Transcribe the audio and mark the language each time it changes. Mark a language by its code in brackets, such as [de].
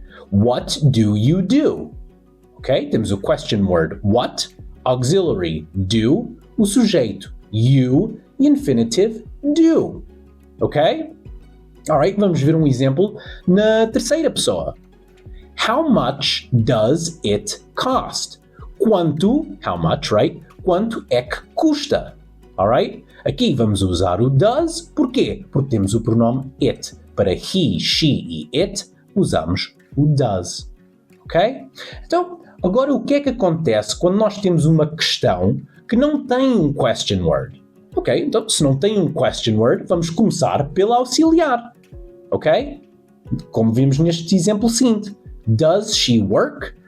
[en] What do you do? [pt] Ok? Temos o question word what, auxiliary do, o sujeito you e infinitive do. Ok? Alright, vamos ver um exemplo na terceira pessoa. [en] How much does it cost? Quanto, how much, right? [pt] Quanto é que custa? Alright? Aqui vamos usar o does, porquê? Porque temos o pronome it. Para he, she e it, usamos o does. Ok? Então, agora o que é que acontece quando nós temos uma questão que não tem um question word? Ok? Então, se não tem um question word, vamos começar pela auxiliar. Ok? Como vimos neste exemplo seguinte. [en] Does she work?